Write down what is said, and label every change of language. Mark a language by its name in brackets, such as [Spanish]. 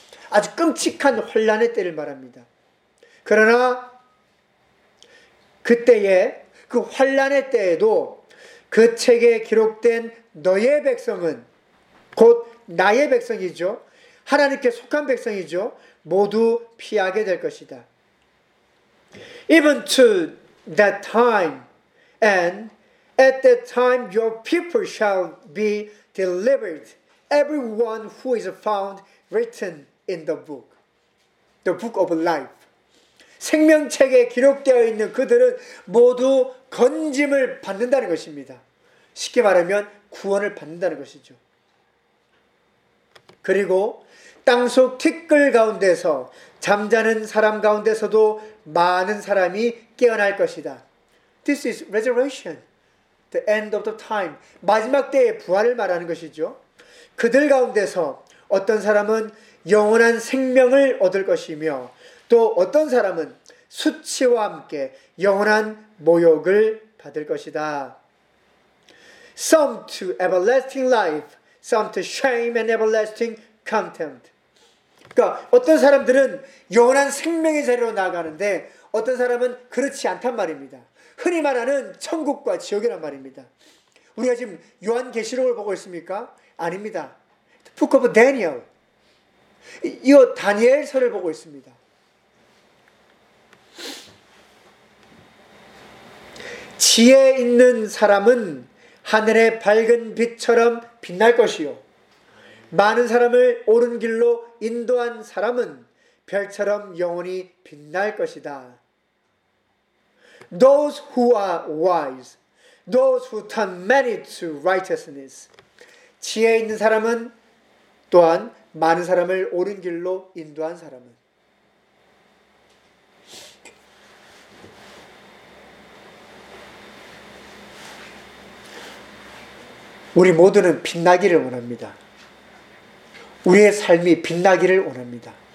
[Korean] 아주 끔찍한 환란의 때를 말합니다. 그러나 그때에 그 환란의 때에도 그 책에 기록된 너의 백성은 곧 나의 백성이죠. 하나님께 속한 백성이죠. 모두 피하게 될 것이다. [English] Even to that time and at that time your people shall be delivered. Everyone who is found written in the book of life. [Korean] 생명책에 기록되어 있는 그들은 모두 건짐을 받는다는 것입니다. 쉽게 말하면 구원을 받는다는 것이죠. 그리고 땅속 티끌 가운데서 잠자는 사람 가운데서도 많은 사람이 깨어날 것이다. [English] This is resurrection, the end of the time. [Korean] 마지막 때의 부활을 말하는 것이죠. 그들 가운데서 어떤 사람은 영원한 생명을 얻을 것이며 또 어떤 사람은 수치와 함께 영원한 모욕을 받을 것이다. [English] Some to everlasting life, some to shame and everlasting contempt. [Korean] 그러니까 어떤 사람들은 영원한 생명의 자리로 나아가는데 어떤 사람은 그렇지 않단 말입니다. 흔히 말하는 천국과 지옥이란 말입니다. 우리가 지금 요한계시록을 보고 있습니까? 아닙니다. [English] The Book of Daniel. [Korean] 이 다니엘서를 보고 있습니다. 지혜 있는 사람은 하늘의 밝은 빛처럼 빛날 것이요. 많은 사람을 옳은 길로 인도한 사람은 별처럼 영원히 빛날 것이다. [English] Those who are wise, those who turn many to righteousness. [Korean] 지혜 있는 사람은 또한 많은 사람을 옳은 길로 인도한 사람은. 우리 모두는 빛나기를 원합니다. 우리의 삶이 빛나기를 원합니다.